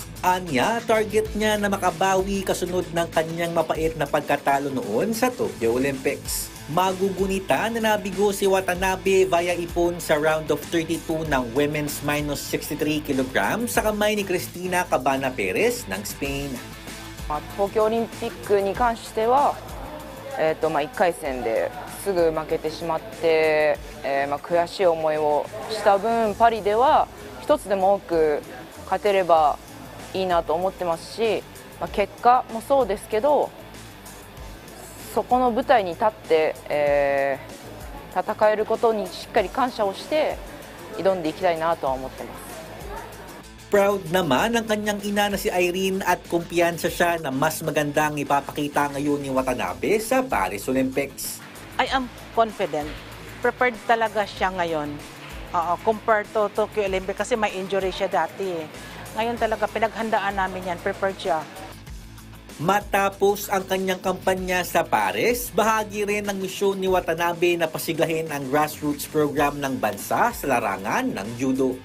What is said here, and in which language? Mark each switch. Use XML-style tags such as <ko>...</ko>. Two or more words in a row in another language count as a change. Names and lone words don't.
<tl>Anya, target niya na makabawi kasunod ng kanyang mapait na pagkatalo noon sa Tokyo Olympics. Magugunita na nabigo si Watanabe via ipon sa</tl> <en>round of 32</en> <tl>ng</tl> <en>women's minus 63 kg</en> <tl>sa kamay ni Cristina Cabana Perez ng Spain.</tl> <ja>東京オリンピックに関しては、1回戦ですぐ負けてしまって、悔しい思いをした分、パリでは一つでも多く勝てればいいなと思ってますし、結果もそうですけど、そこの舞台に立って、戦えることにしっかり感謝をして挑んでいきたいなとは思ってます。</ja> <tl>Proud naman ang kanyang ina na si Irene at kumpiyansa siya na mas magandang ipapakita ngayon ni Watanabe sa Paris Olympics.</tl> <en>I am confident.</en> <tl>Prepared talaga siya ngayon.</tl> <en>Compared to</en> <tl>Tokyo Olympics kasi may injury siya dati. Ngayon talaga pinaghandaan namin yan. Prepared siya. Matapos ang kanyang kampanya sa Paris, bahagi rin ng misyon ni Watanabe na pasiglahin ang</tl> <en>grassroots program</en> <tl>ng bansa sa larangan ng judo.</tl>